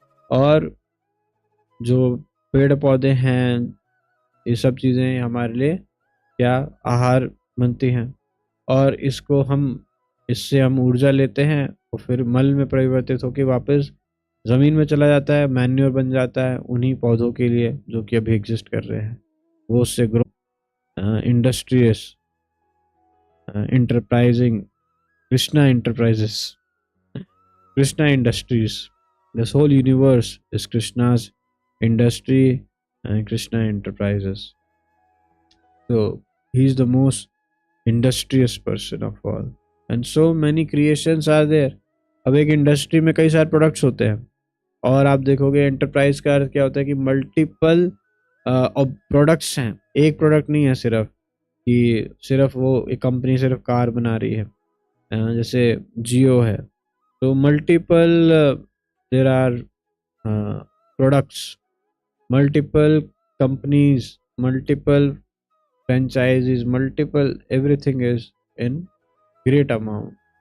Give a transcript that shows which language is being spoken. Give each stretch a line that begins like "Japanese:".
Hindi: और जो पेड़ पौधे हैं, ये सब चीज़ें हमारे लिए क्या आहार बनती हैं, और इससे हम ऊर्जा लेते हैं और फिर मल में परिवर्तित होकर वापस ज़मीन में चला जाता है, मैन्योर बन जाता है उन्हीं पौधों के लिए जो कि अभी एग्जिस्ट कर रहे हैं, वो उससे grow.
English: Industrious, enterprising, Krishna enterprises, Krishna industries. This whole universe is Krishna's industry and Krishna enterprises. So he is the most industrious person of all, and so many creations are there.
Hindi: अब एक इंडस्ट्री में कई सारे प्रोडक्ट्स होते हैं, और आप देखोगे एंटरप्राइज का अर्थ क्या होता है कि मल्टीपल प्रोडक्ट्स हैं, एक प्रोडक्ट नहीं है सिर्फ, कि सिर्फ वो एक कंपनी सिर्फ कार बना रही है. जैसे जियो है, तो
English: Multiple there are products, multiple companies, multiple franchises, multiple everything is in great amount.